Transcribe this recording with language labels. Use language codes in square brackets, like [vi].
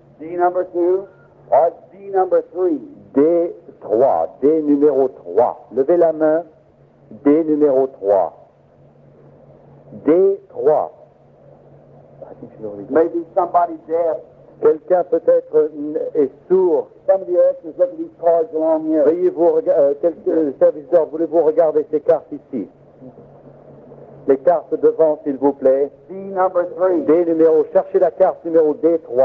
[en] D number 2 or D number 3. [fr] D3, D numéro 3. Levez la main. D numéro 3. D3. [en] Maybe somebody deaf. [fr] Quelqu'un peut-être est sourd. [en] Some of the ushers look at these cards along here. [fr] Quelques serviteurs, voulez-vous regarder ces cartes ici? Les cartes devant, s'il vous plaît. [en] D number 3. [fr] D numéro, cherchez la carte numéro D3.